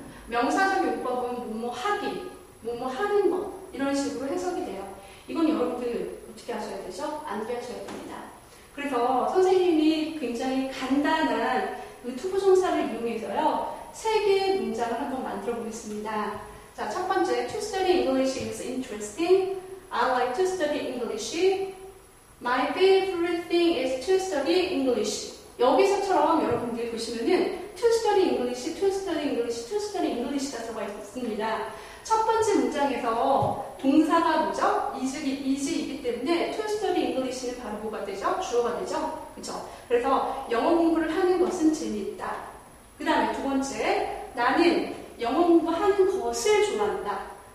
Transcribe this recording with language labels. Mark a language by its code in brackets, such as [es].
[ko] 명사적 용법은 뭐뭐 하기, 뭐뭐 하는 것, 이런 식으로 해석이 돼요. 이건 여러분들 어떻게 하셔야 되죠? 암기하셔야 됩니다. 그래서 선생님이 굉장히 간단한 그 투부정사를 이용해서요, 세 개의 문장을 한번 만들어 보겠습니다. 자, 첫 번째, [en] to study English is interesting. I like to study English. My favorite thing is to study English. [ko] 여기서처럼 여러분들이 보시면은 [en] to study English, to study English, to study English [ko] 가 들어가 있습니다. 첫 번째 문장에서 동사가 뭐죠? is이기 때문에 to study English는 바로 뭐가 되죠? 주어가 되죠? 그렇죠? 그래서 영어 공부를 하는 것은 재미있다. 그 다음에 두 번째, 나는 영어 공부하는 것을 좋아한다.